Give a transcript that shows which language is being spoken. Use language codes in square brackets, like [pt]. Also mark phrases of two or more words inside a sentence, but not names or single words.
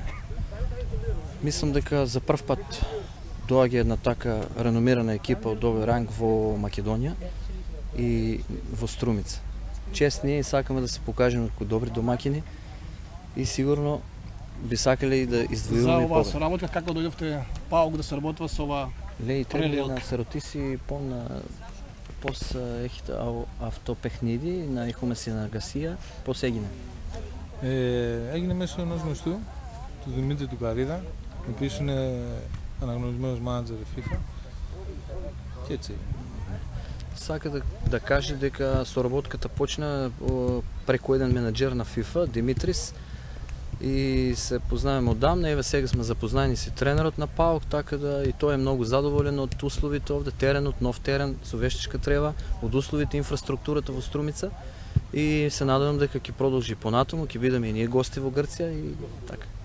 [mk] Мислам дека за прв пат доаѓа една така реномирана екипа од овој ранг во Македонија и во Струмица. Чест ние сакаме да се покажеме како добри домакини и сигурно би сакале и да издвојуваме победа. За оваа соработка како дојдовте ПАОК да се работува со оваа паралелка? [el] Σε ρωτήσει πώς έχετε αυτό παιχνίδι, να έχουμε συνεργασία, πώς έγινε? Έγινε μέσω ενός γνωστού, του Δημήτρη του Καρίδα, ο οποίος είναι αναγνωρισμένος μάνατζερ FIFA και έτσι. [mk] Сака да каже дека соработката почна преку еден менаџер на FIFA, Димитрис, и се познаваме одамна. Еве сега сме запознаени си тренерот на ПАОК, така да и тој е многу задоволен од условите овде, теренот, нов терен со вештичка трева, од условите, инфраструктурата во Струмица, и се надевам дека ќе продолжи понатаму, ќе бидеме и ние гости во Грција и така.